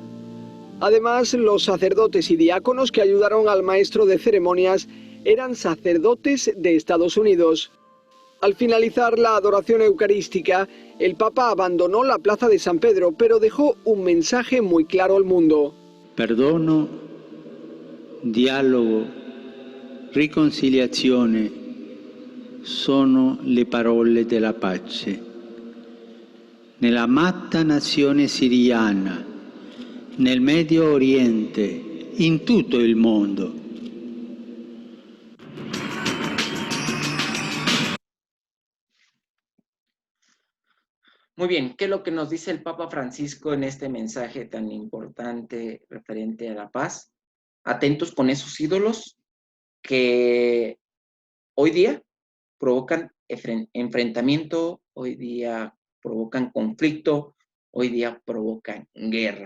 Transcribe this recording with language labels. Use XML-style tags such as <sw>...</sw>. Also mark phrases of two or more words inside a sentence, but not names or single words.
<es>Además, los sacerdotes y diáconos que ayudaron al maestro de ceremonias eran sacerdotes de Estados Unidos. Al finalizar la adoración eucarística, el Papa abandonó la plaza de San Pedro, pero dejó un mensaje muy claro al mundo.</es> <it>Perdono, dialogo, riconciliazione sono le parole della pace. Nella matta nazione siriana, nel Medio Oriente, in tutto il mondo.</it> <es>Muy bien, ¿qué es lo que nos dice el Papa Francisco en este mensaje tan importante referente a la paz? Atentos con esos ídolos que hoy día provocan enfrentamiento, hoy día provocan conflicto, hoy día provocan guerra.</es>